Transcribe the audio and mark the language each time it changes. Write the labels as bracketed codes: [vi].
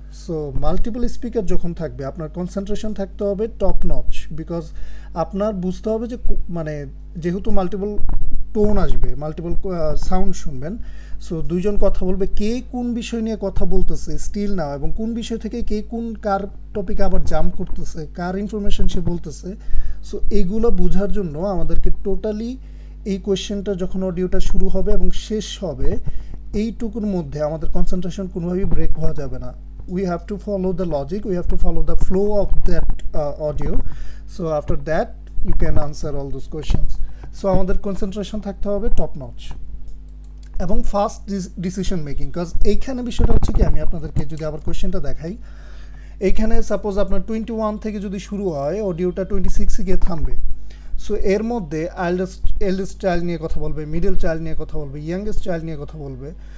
[bn] So multiple speaker যখন থাকবে, আপনার কনসেন্ট্রেশন থাকতে হবে টপ নচ, বিকজ আপনার বুঝতে হবে যে মানে যেহেতু মাল্টিপল টোন আসবে, মাল্টিপল সাউন্ড শুনবেন, সো দুইজন কথা বলবে, কে কোন বিষয় নিয়ে কথা বলতেছে স্টিল না, এবং কোন বিষয় থেকে কে কোন কার টপিকে আবার জাম্প করতেছে, কার ইনফরমেশন সে বলতেছে। সো এইগুলো বোঝার জন্য আমাদেরকে টোটালি এই কোয়েশ্চেনটা যখন অডিওটা শুরু হবে এবং শেষ হবে, এইটুকুর মধ্যে আমাদের কনসেন্ট্রেশন কোনোভাবেই ব্রেক হওয়া যাবে না। [en] We have to follow the logic, we have to follow the flow of that audio. So after that you can answer all those questions. [bn] So আমাদের কনসেন্ট্রেশন থাকতে হবে টপ নচ এবং ফাস্ট ডিসিশন মেকিং, কাজ এইখানে বিষয়টা হচ্ছে কি, আমি আপনাদেরকে যদি আবার কোয়েশ্চেনটা দেখাই, এইখানে সাপোজ আপনার 21 থেকে যদি শুরু হয়, অডিওটা 26-এ গিয়ে থামবে। সো এর মধ্যে এল্ডেস্ট চাইল্ড নিয়ে কথা বলবে, মিডল চাইল্ড নিয়ে কথা বলবে, ইয়াংগেস্ট চাইল্ড নিয়ে কথা বলবে।